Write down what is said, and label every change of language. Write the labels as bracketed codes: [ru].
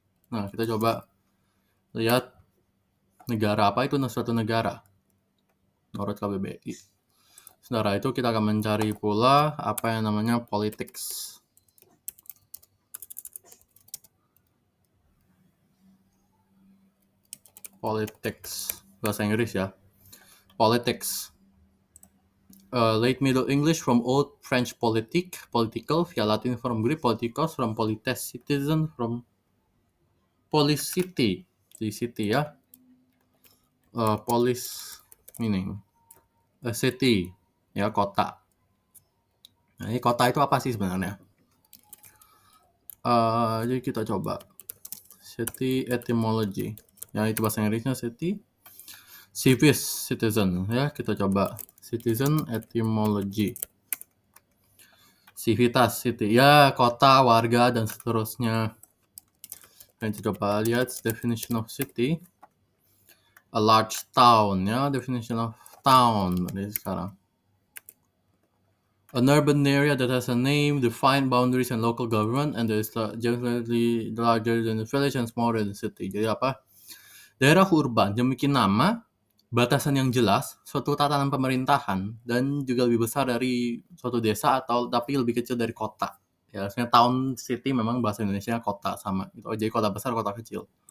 [id] Nah, kita coba lihat negara apa itu suatu negara menurut KBBI. Setelah itu kita akan mencari pula apa yang namanya politics. Politics, bahasa Inggris ya. Politics. [en] Late Middle English from Old French political, via Latin from Greek politikos, from polites, citizen, from policity, di city ya. Polis meaning a city [id] ya, kota. Nah, ini kota itu apa sih sebenarnya? Jadi kita coba city etymology. Ya, itu bahasa Inggrisnya city. Civis, citizen ya, kita coba citizen etymology. Civitas, city ya, kota, warga dan seterusnya. Dan kita coba lihat [en] definition of city. A large town ya, definition of town [id] dari sekarang. [en] An urban area that has a name, defined boundaries and local government, and is generally larger than the village and smaller than the city. [id] Jadi apa? Daerah urban yang memiliki nama, batasan yang jelas, suatu tatanan pemerintahan, dan juga lebih besar dari suatu desa atau tapi lebih kecil dari kota. Ya, sebenarnya town, city memang bahasa Indonesia kota sama. Gitu. Jadi kota besar, kota kecil.